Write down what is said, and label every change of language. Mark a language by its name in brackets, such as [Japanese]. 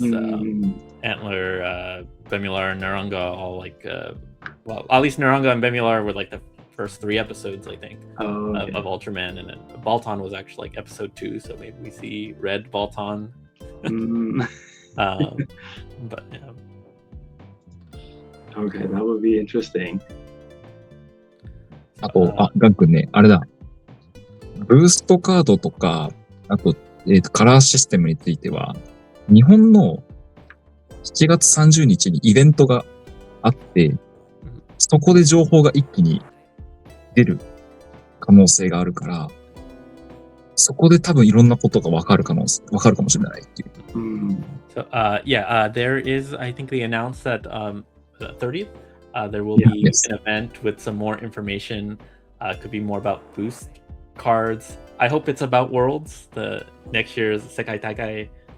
[English] Antler, Bemular, and Naranga, all like well, at least Naranga and Bemular were like the first 3 episodes, I think, of Ultraman, and then Balton was actually like episode 2, so maybe we see red Balton. But yeah. Okay, that would be interesting. [Japanese] あと、ガン君ね、あれだ。ブーストカードとか、あと、カラーシステムについては、日本の7月30日にイベントがあって、そこで情報が一気に出る可能性があるから、そこで多分いろんなことがわかるかもしれないっていう。 [English] So yeah, there is, I think they announced that the 30th, there will be an event with some more information. Could be more about boost cards. I hope it's about Worlds, the next year's Sekai Taikai.